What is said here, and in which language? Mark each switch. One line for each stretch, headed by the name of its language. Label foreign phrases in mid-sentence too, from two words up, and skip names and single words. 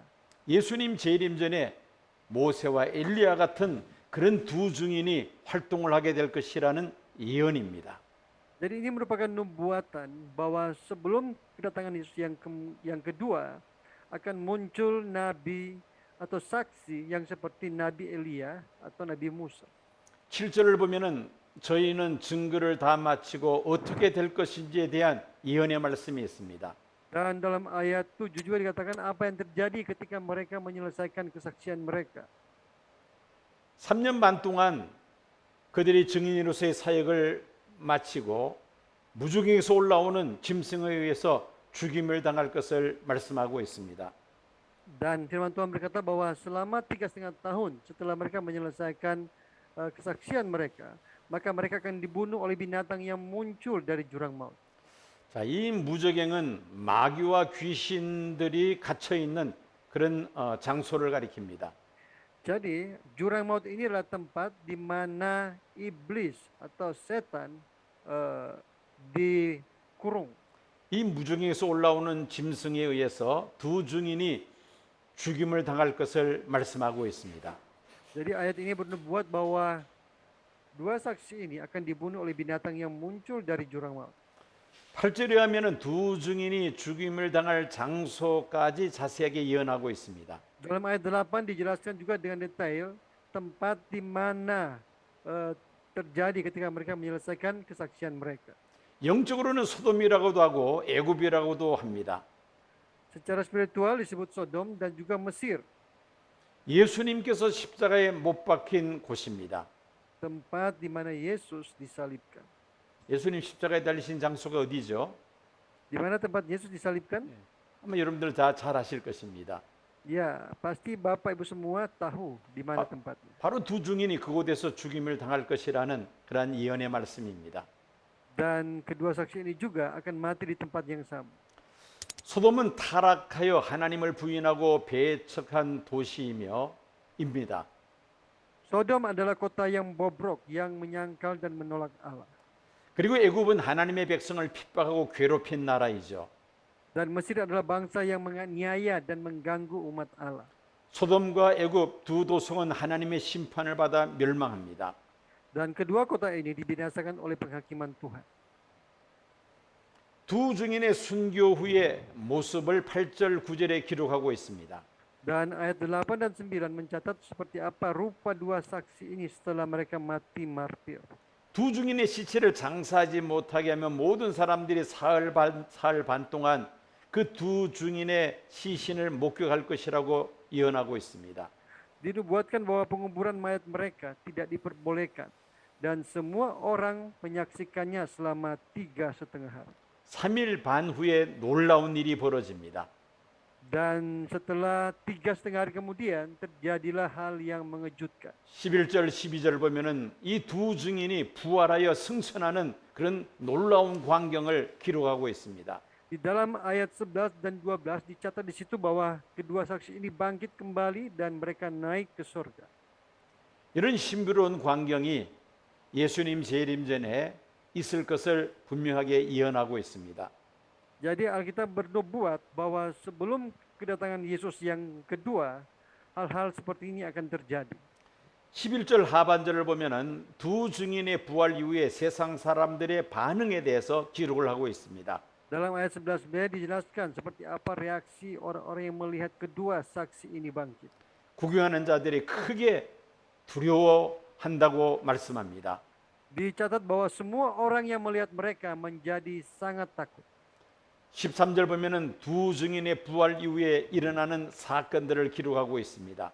Korean: 예수님 재림 전에 모세와 엘리야 같은 그런 두 증인이 활동을 하게 될 것이라는 예언입니다.
Indonesian: Jadi ini merupakan nubuatan bahwa sebelum kedatangan Yesus yang kedua akan muncul nabi atau saksi yang seperti Nabi Elia atau Nabi Musa.
Korean: 7절을 보면은 저희는 증거를 다 마치고 어떻게 될 것인지에 대한 예언의 말씀이 있습니다.
Indonesian: Dan dalam ayat 7 juga dikatakan apa yang terjadi ketika mereka menyelesaikan kesaksian mereka.
Korean: 3년 반 동안 그들이 증인으로서의 사역을 마치고 무주경에서 올라오는 짐승에 의해서 죽임을 당할 것을 말씀하고 있습니다.
Indonesian: Dan firman Tuhan berkata bahwa selama 3,5 tahun setelah mereka menyelesaikan kesaksian mereka, maka mereka akan dibunuh oleh binatang yang muncul dari jurang maut.
Korean: 자, 이 무저갱은 마귀와 귀신들이 갇혀 있는 그런 장소를 가리킵니다.
Indonesian: Jadi jurang maut ini adalah tempat di mana iblis atau setan dikurung.
Korean: 이 무저갱에서 올라오는 짐승에 의해서 두 증인이 죽임을 당할 것을 말씀하고 있습니다.
Indonesian: Jadi ayat ini bernubuat bahwa dua saksi ini akan dibunuh oleh binatang yang muncul dari jurang maut.
Korean: 8절에 하면은 두 증인이 죽임을 당할 장소까지 자세하게 예언하고 있습니다.
Indonesian: Dalam ayat 8 dijelaskan juga dengan detail tempat di mana terjadi ketika mereka menyelesaikan kesaksian mereka.
Korean: 영적으로는 소돔이라고도 하고 애굽이라고도 합니다.
Indonesian: Secara spiritual disebut Sodom dan juga Mesir,
Korean: 예수님께서 십자가에 못 박힌 곳입니다.
Indonesian: tempat di mana Yesus disalibkan.
Korean: 예수님 십자가에 달리신 장소가 어디죠?
Indonesian: Di mana tempat Yesus disalibkan?
Korean: 아마 여러분들 다 잘 아실 것입니다.
Indonesian: Ya, pasti Bapak Ibu semua tahu di mana tempatnya.
Korean: 바로 두 증인이 그곳에서 죽임을 당할 것이라는 그러한 예언의 말씀입니다.
Indonesian: Dan kedua saksi ini juga akan mati di tempat yang sama.
Korean: 소돔은 타락하여 하나님을 부인하고 배척한 도시이며 입니다.
Indonesian: Sodom adalah kota yang bobrok, yang menyangkal dan menolak Allah.
Korean: 그리고 애굽은 하나님의 백성을 핍박하고 괴롭힌 나라이죠.
Indonesian: Dan Mesir adalah bangsa yang menganiaya dan mengganggu umat Allah.
Korean: 소돔과 애굽 두 도성은 하나님의 심판을 받아 멸망합니다.
Indonesian: Dan kedua kota ini dibinasakan oleh penghakiman Tuhan.
Korean: 두 증인의 순교 후의 모습을 8절 9절에 기록하고 있습니다.
Indonesian: Dan ayat 8 dan 9 mencatat seperti apa rupa dua saksi ini setelah mereka mati martir.
Korean: 두 증인의 시체를 장사하지 못하게 하면 모든 사람들이 사흘 반 동안 그 두 증인의 시신을 목격할 것이라고 예언하고 있습니다.
Indonesian: Dinubuatkan bahwa penguburan mayat mereka tidak diperbolehkan dan semua orang menyaksikannya selama 3,5 hari.
Korean: 3일 반 후에 놀라운 일이 벌어집니다.
Indonesian: Dan setelah 3,5 hari kemudian terjadilah hal yang mengejutkan.
Korean: 11절 12절 보면은 이 두 증인이 부활하여 승천하는 그런 놀라운 광경을 기록하고 있습니다.
Indonesian: Di dalam ayat 11 dan 12 dicatat di situ bahwa kedua saksi ini bangkit kembali dan mereka naik ke surga.
Korean: 이런 신비로운 광경이 예수님 재림 전에 있을 것을 분명하게 예언하고 있습니다.
Indonesian: Jadi Alkitab bernubuat bahwa sebelum kedatangan Yesus yang kedua hal-hal seperti ini akan terjadi.
Korean: 11절 하반절을 보면은 두 증인의 부활 이후에 세상 사람들의 반응에 대해서 기록을 하고 있습니다.
Indonesian: Dalam ayat 11b dijelaskan seperti apa reaksi orang-orang yang melihat kedua saksi ini bangkit.
Korean: 구경하는 자들이 크게 두려워한다고 말씀합니다.
Indonesian: Dicatat bahwa semua orang yang melihat mereka menjadi sangat takut.
Korean: 13절 보면은 두 증인의 부활 이후에 일어나는 사건들을 기록하고 있습니다.